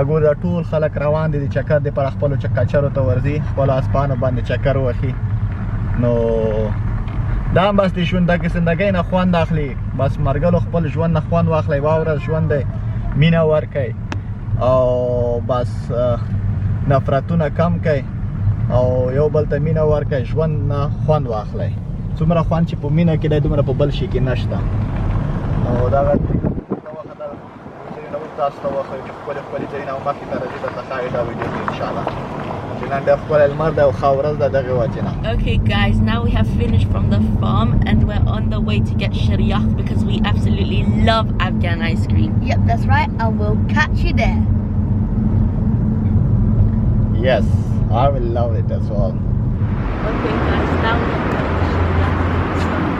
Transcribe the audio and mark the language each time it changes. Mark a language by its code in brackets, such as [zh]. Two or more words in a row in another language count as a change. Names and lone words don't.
[ps] ګور دا ټول خلک روان دي د چکر دپاره خپلو کچرو ته ورځي خپلو اسپانو باندې چکر وخي نو دا بس د ژوندګۍ زندګۍ نه خوند اخلي بس مرګلو خپل ژوند نه خوند واخلي واوره ژوند دی مینه ورکړئ او بس نفرتونه کم کړئ او یو بل ته مینه ورکړئ ژوند نه خوند واخلئ څومره خوند چې په مینه کې دی دومره په بل شي کې نشته او دغه تاسو ته وښیو چې ښکلي ښکلي ځایونه او مخکې ته راځي درته ښایي دا ویډیو کې انشاءالله چې نن ډېر ښکلی لمر دی او ښه ورځ ده دغې وجې نه [en] Okay guys, now we have finished from the farm and we're on the way to get shariah because we absolutely love Afghan ice cream. Yep, that's right, and we'll catch you there. Yes, I will love it as well. Okay guys, now we're going to shariah.